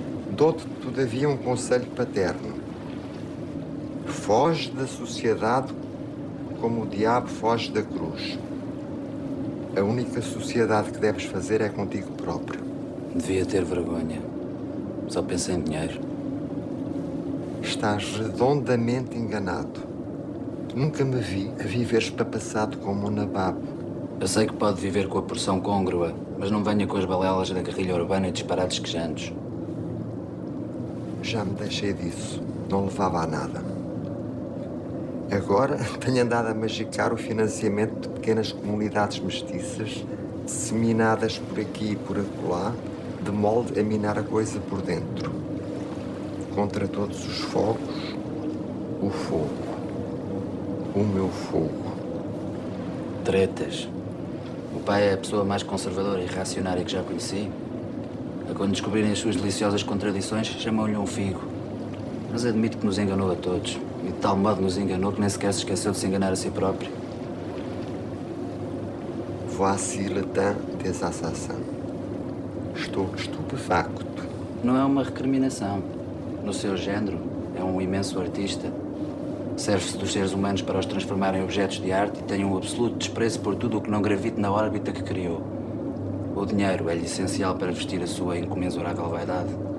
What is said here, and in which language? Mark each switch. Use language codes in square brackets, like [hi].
[pt] Dou-te, todavia, um conselho paterno. Foge da sociedade como o diabo foge da cruz. A única sociedade que deves fazer é contigo próprio. Devia ter vergonha. Só pensa em dinheiro. Estás redondamente enganado. Nunca me vi a viver espapassado como um nababo. Eu sei que pode viver com a porção côngrua, mas não venha com as balelas da guerrilha urbana e disparados quejantes. Já me deixei disso. Não levava a nada. Agora tenho andado a magicar o financiamento de pequenas comunidades mestiças, disseminadas por aqui e por acolá, de molde a minar a coisa por dentro. Contra todos os fogos, o fogo. O meu fogo. Tretas. O pai é a pessoa mais conservadora e reacionária que já conheci. Quando descobrirem as suas deliciosas contradições, chamam-lhe um figo. Mas admito que nos enganou a todos. E de tal modo nos enganou que nem sequer se esqueceu de se enganar a si próprio. [fr] Voici le temps des assassins. [pt] Estou estupefacto. Não é uma recriminação. No seu género, é um imenso artista. Serve-se dos seres humanos para os transformar em objetos de arte e tem um absoluto desprezo por tudo o que não gravite na órbita que criou. O dinheiro é-lhe essencial para vestir a sua incomensurável vaidade.